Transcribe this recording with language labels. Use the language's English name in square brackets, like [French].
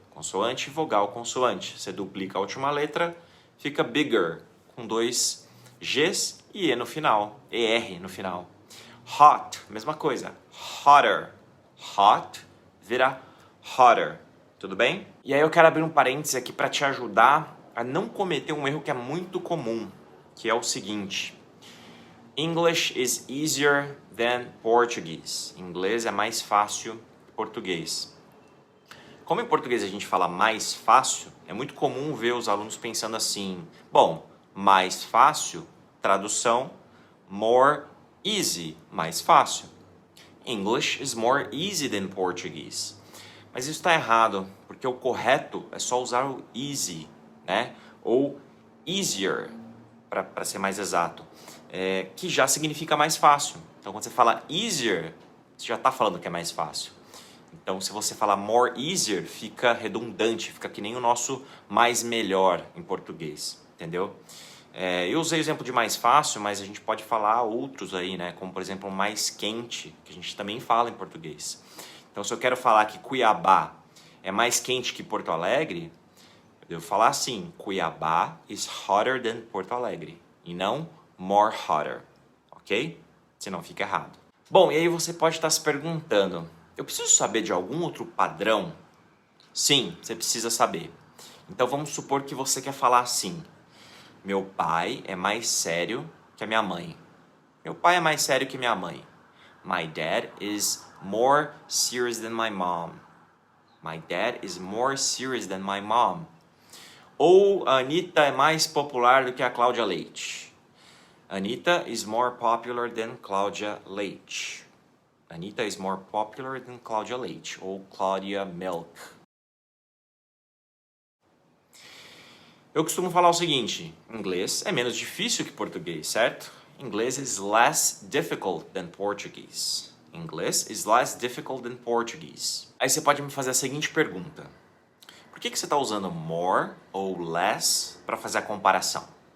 [Portuguese] Consoante, vogal, consoante. Você duplica a última letra, fica bigger, com dois Gs e E no final, ER no final. Hot, mesma coisa. Hotter, hot vira hotter. Tudo bem? E aí eu quero abrir um parênteses aqui para te ajudar a não cometer um erro que é muito comum, que é o seguinte. [English] English is easier than Portuguese. [Portuguese] Inglês é mais fácil que português. Como em português a gente fala mais fácil, é muito comum ver os alunos pensando assim, bom, mais fácil, tradução, [English] more easy, [Portuguese] mais fácil. [English] English is more easy than Portuguese. [Portuguese] Mas isso está errado, porque o correto é só usar o easy, né? Ou easier, para ser mais exato, que já significa mais fácil. Então, quando você fala easier, você já está falando que é mais fácil. Então, se você falar [English] more easier, [Portuguese] fica redundante, fica que nem o nosso mais melhor em português, entendeu? Eu usei o exemplo de mais fácil, mas a gente pode falar outros aí, né? Como, por exemplo, mais quente, que a gente também fala em português. Então, se eu quero falar que Cuiabá é mais quente que Porto Alegre, eu devo falar assim, [English] Cuiabá is hotter than Porto Alegre, [Portuguese] e não [English] more hotter, [Portuguese] ok? Senão fica errado. Bom, e aí você pode estar se perguntando, eu preciso saber de algum outro padrão? Sim, você precisa saber. Então, vamos supor que você quer falar assim, Meu pai é mais sério que a minha mãe. Meu pai é mais sério que minha mãe. [English] My dad is more serious than my mom. My dad is more serious than my mom. [Portuguese] Ou a Anitta é mais popular do que a Cláudia Leite. [English] Anitta is more popular than Cláudia Leite. Anitta is more popular than Cláudia Leite. [Portuguese] Ou Claudia Milk. Eu costumo falar o seguinte, inglês é menos difícil que português, certo? [English] Inglês is less difficult than Portuguese. Inglês is less difficult than Portuguese. [Portuguese] Aí você pode me fazer a seguinte pergunta. Por que você está usando more ou less para fazer a comparação?